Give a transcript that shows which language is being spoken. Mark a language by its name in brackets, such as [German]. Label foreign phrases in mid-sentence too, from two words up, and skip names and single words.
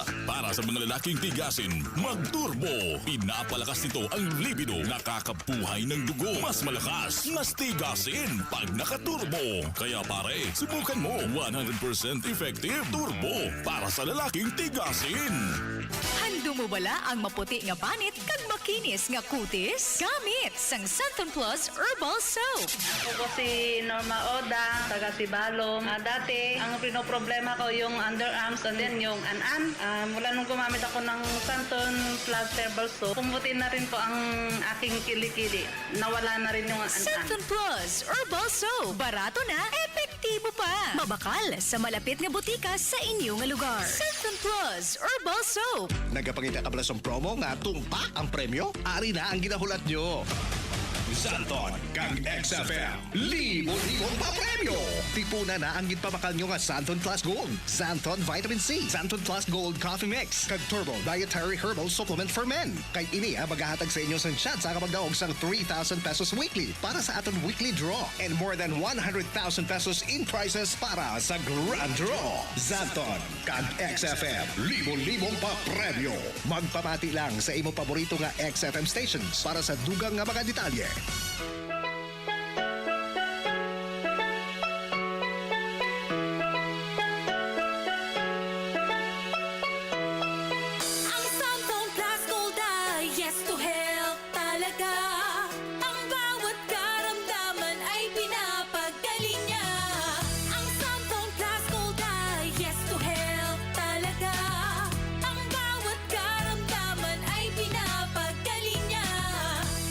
[Filipino] Para sa mga lalaking tigasin, mag-turbo. Pinapalakas nito ang libido. Nakakabuhay ng dugo. Mas malakas, mas tigasin pag nakaturbo. Kaya pare, subukan mo. 100% effective turbo para sa lalaking tigasin. [Hiligaynon] Hando mo bala ang maputi nga banit kag makinis nga kutis? Gamit sang Santon Plus Herbal Soap. [Filipino] Ako si Norma Oda, taga Sibalom. Dati, ang pinoproblema ko yung underarms [English] and then [Filipino] yung an-an. Mula nung gumamit ako ng Santon Plus Herbal Soap, pumuti na rin po ang aking kilikili. Nawala na rin yung an-an. Santon Plus Herbal Soap. [Hiligaynon] Barato na, epektibo pa. Mabakal sa malapit nga butika sa inyong lugar. Santon Plus Herbal Soap. Nagapangita ka pala sa promo nga tumpak ang premyo? Ari na ang ginahulat nyo. Santon kag XFM. Libo-libong pa premyo! Tipuna na ang ginpamakal nyo nga Santon Plus Gold, Santon Vitamin C, Santon Plus Gold Coffee Mix, kag Turbo Dietary Herbal Supplement for Men. Kay ini magahatag sa inyo sang chance sa kapagdaog sang 3,000 pesos weekly para sa aton weekly draw [English] and more than 100,000 pesos in prizes [Hiligaynon] para sa Grand Draw. Santon kag XFM. Libo-libong pa premyo. Magpapati lang sa imong paborito nga XFM stations para sa dugang nga mga detalye. [Filipino] Ang Santon Plus Gold ay [English] yes to health [Filipino] talaga. Ang bawat karamdaman ay pinapagaling niya. Ang Santon Plus Gold ay [English] yes to health [Filipino] talaga. Ang bawat karamdaman ay pinapagaling niya.